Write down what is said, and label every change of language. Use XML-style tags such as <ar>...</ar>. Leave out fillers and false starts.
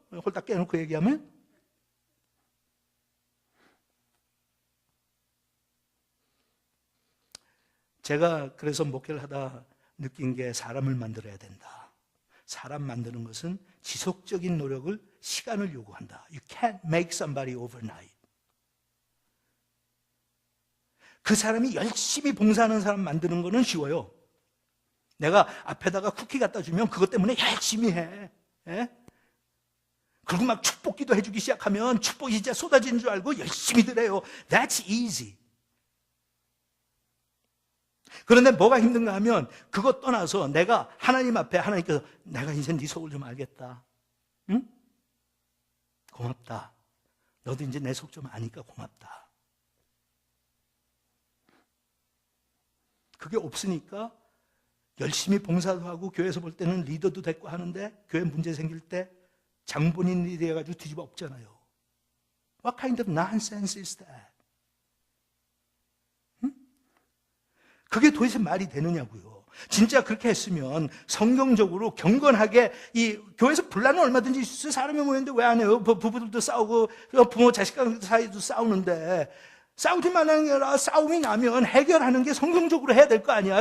<ko>홀딱 깨놓고 얘기하면. 제가 그래서 목회를 하다 느낀 게 사람을 만들어야 된다. 사람 만드는 것은 지속적인 노력을, 시간을 요구한다.</ko> <en>You can't make somebody overnight.</en> <ko>그 사람이 열심히 봉사하는 사람 만드는 거는 쉬워요. 내가 앞에다가 쿠키 갖다 주면 그것 때문에 열심히 해. 예? 그리고 막 축복기도 해주기 시작하면 축복이 진짜 쏟아지는 줄 알고 열심히들 해요.</ko> <en>That's easy.</en> <ko>그런데 뭐가 힘든가 하면 그것 떠나서 내가 하나님 앞에 하나님께서 내가 이제 네 속을 좀 알겠다. 응? 고맙다. 너도 이제 내 속 좀 아니까 고맙다. 그게 없으니까 열심히 봉사도 하고 교회에서 볼 때는 리더도 됐고 하는데 교회 문제 생길 때 장본인이 돼가지고 뒤집어 엎잖아요.</ko> <en>What kind of nonsense is that?</en> <ko>그게 도대체 말이 되느냐고요. 진짜 그렇게 했으면 성경적으로 경건하게 이 교회에서 분란은 얼마든지 있어요. 사람이 모였는데 왜 안 해요? 부부들도 싸우고 부모 자식 사이도 싸우는데 싸우지 말라는 게 아니라 싸움이 나면 해결하는 게 성경적으로 해야 될 거 아니야.</ko>